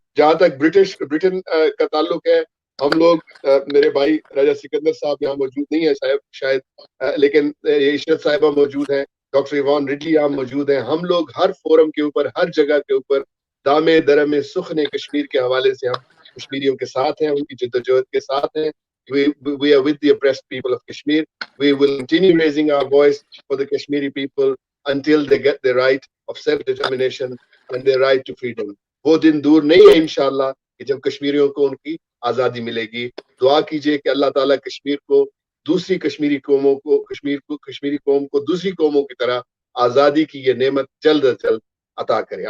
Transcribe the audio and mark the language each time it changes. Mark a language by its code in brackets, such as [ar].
[hi] जहां तक ब्रिटेन का ताल्लुक है, हम लोग, मेरे भाई राजा सिकंदर साहब यहाँ मौजूद नहीं है शायद, लेकिन ये इशरत साहिबा मौजूद है, डॉक्टर इवान रिडली यहाँ मौजूद है। हम लोग हर फोरम के ऊपर, हर जगह के ऊपर दामे दरमे सुखने कश्मीर के हवाले से हम कश्मीरियों के साथ हैं, उनकी जद्दोजहद के साथ हैं। [en] We are with the oppressed people of Kashmir. We will continue raising our voice for the Kashmiri people until they get the right of self-determination and their right to freedom. [hi] वो दिन दूर नहीं है इंशाल्लाह कि जब कश्मीरियों को उनकी आज़ादी मिलेगी। दुआ कीजिए कि अल्लाह ताला कश्मीर को, दूसरी कश्मीरी कौमों को, कश्मीरी कौम को दूसरी कौमों की तरह आज़ादी की ये नेमत जल्द अज जल्द अता करे।